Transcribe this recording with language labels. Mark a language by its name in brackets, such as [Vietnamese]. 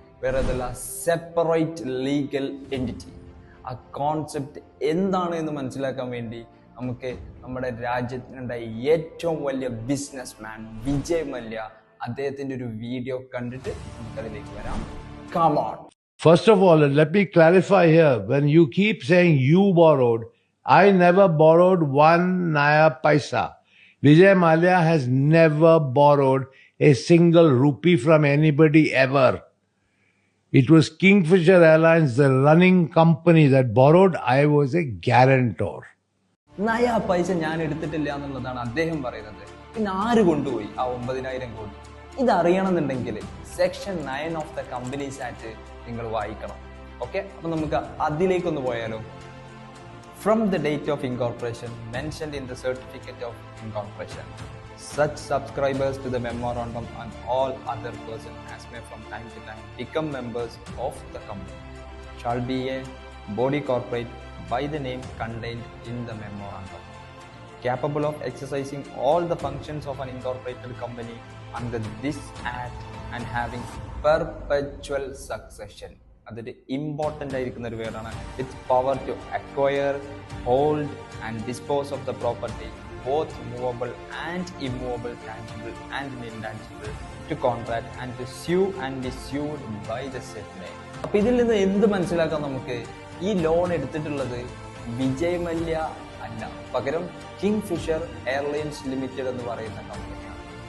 [Malayalam] വേറെ അതല്ല, separate legal entity. ആ കോൺസെപ്റ്റ് എന്താണ് എന്ന് മനസ്സിലാക്കാൻ വേണ്ടി നമുക്ക് നമ്മുടെ രാജ്യത്തിനുണ്ടായ ഏറ്റവും വലിയ ബിസിനസ് മാൻ വിജയ് മല്യ അദ്ദേഹത്തിന്റെ ഒരു വീഡിയോ കണ്ടിട്ട് നമുക്കതിലേക്ക് വരാം. [English] Come on. First of all, let me clarify here. When you keep saying you borrowed, I never borrowed one naya paisa. Vijay Mallya has never borrowed a single rupee from anybody ever. It was Kingfisher Airlines, the running company, that borrowed. I was a guarantor. [Malayalam] നയ പൈസ ഞാൻ എടുത്തിട്ടില്ല എന്നുള്ളതാണ് അദ്ദേഹം പറയുന്നത്. പിന്നെ ആര് കൊണ്ടുപോയി ആ 9,000 കോടി? ഇതറിയണമെന്നുണ്ടെങ്കിൽ section 9 of the companies act നിങ്ങൾ വായിക്കണം. ഓക്കെ, അപ്പൊ നമുക്ക് അതിലേക്കൊന്ന് പോയാലോ. [English] From the date of incorporation mentioned in the certificate of incorporation, such subscribers to the memorandum and all other persons as may from time to time become members of the company shall be a body corporate by the name contained in the memorandum, capable of exercising all the functions of an incorporated company under this act and having perpetual succession. [Malayalam] അതൊരു important ആയിരിക്കുന്ന ഒരു വേർഡാണ്. [English] With power to acquire, hold and dispose of the property, both movable and immovable, tangible and intangible, to contract and to sue and be sued by the set name. [Malayalam] അപ്പൊ ഇതിൽ നിന്ന് എന്ത് മനസ്സിലാക്കാം നമുക്ക്? ഈ ലോൺ എടുത്തിട്ടുള്ളത് വിജയ് മല്യ അല്ല, പകരം കിങ്ഫിഷർ എയർലൈൻസ് ലിമിറ്റഡ് എന്ന് പറയുന്ന കമ്പനിയാണ്.